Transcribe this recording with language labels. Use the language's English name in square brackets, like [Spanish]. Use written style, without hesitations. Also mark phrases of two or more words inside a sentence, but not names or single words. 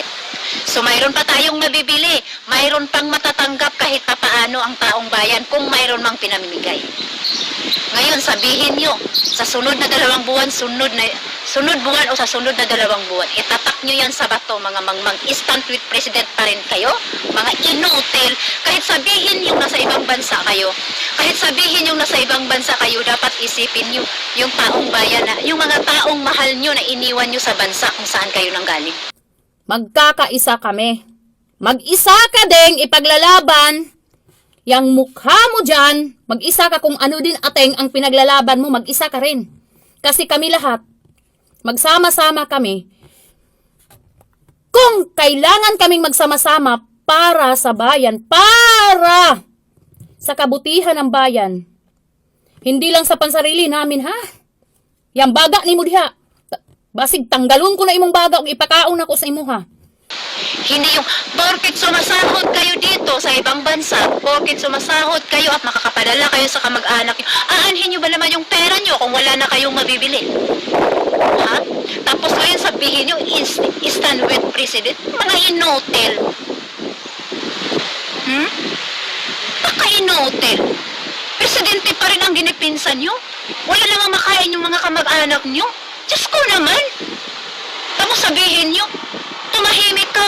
[Filipino] So mayroon pa tayong nabibili, mayroon pang matatanggap kahit papaano ang taong bayan kung mayroon mang pinamimigay. Ngayon sabihin nyo, sa sunod na 2 buwan, sunod buwan o sa sunod na 2 buwan, itatak nyo yan sa bato, mga mangmang, [English] stand with President [Filipino] pa rin kayo, mga inutil, kahit sabihin yung nasa ibang bansa kayo, dapat isipin nyo yung taong bayan, yung mga taong mahal nyo na iniwan nyo sa bansa kung saan kayo nanggaling. Magkakaisa kami. Mag-isa ka ding ipaglalaban. Yang mukha mo dyan, mag-isa ka kung ano din ateng ang pinaglalaban mo, mag-isa ka rin. Kasi kami lahat, magsama-sama kami. Kung kailangan kaming magsama-sama para sa bayan, para sa kabutihan ng bayan, hindi lang sa pansarili namin, ha? [Cebuano] Yang baga ni mo diha. Basig tanggalon ko na imong baga ug ipakaon ako sa imo, ha. [Filipino] Hindi yung porket sumasahod kayo dito sa ibang bansa, porket sumasahod kayo at makakapadala kayo sa kamag-anak nyo, aanhin nyo ba naman yung pera nyo kung wala na kayong mabibili? Ha? Tapos ngayon sabihin nyo, [English] stand with President, [Filipino] mga inotel. Paka-inotel. Presidente pa rin ang ginipinsan nyo. Wala namang makain yung mga kamag-anak nyo. Diyos ko naman. Tapos sabihin nyo, tumahimik ka.